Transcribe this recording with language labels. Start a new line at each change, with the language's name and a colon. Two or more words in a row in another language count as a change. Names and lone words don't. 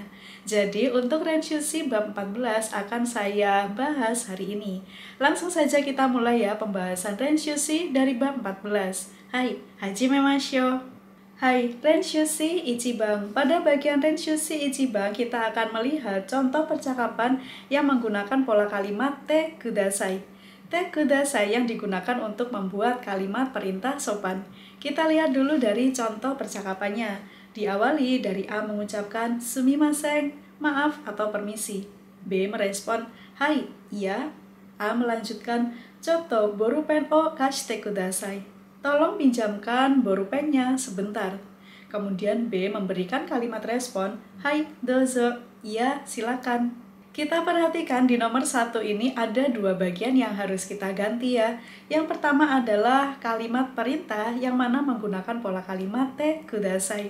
Indonesian: Jadi untuk Renshu C bab 14 akan saya bahas hari ini. Langsung saja kita mulai ya pembahasan Renshu C dari bab 14. Hai,
Japanese: 始めましょう.
Indonesian: Hai, Renshu C Ichiban. Pada bagian Renshu C Ichiban, kita akan melihat contoh percakapan yang menggunakan pola kalimat
Japanese: てください. てください
Indonesian: yang digunakan untuk membuat kalimat perintah sopan. Kita lihat dulu dari contoh percakapannya. Diawali dari A mengucapkan sumimasen, maaf atau permisi. B merespon, hai, iya. A melanjutkan,
Japanese: ちょっとボールペンを貸してください.
Indonesian: Tolong pinjamkan borupennya sebentar. Kemudian B memberikan kalimat respon,
Japanese: はい、どうぞ,
Indonesian: iya, silakan. Kita perhatikan di nomor 1 ini ada dua bagian yang harus kita ganti ya. Yang pertama adalah kalimat perintah yang mana menggunakan pola kalimat
Japanese: てください.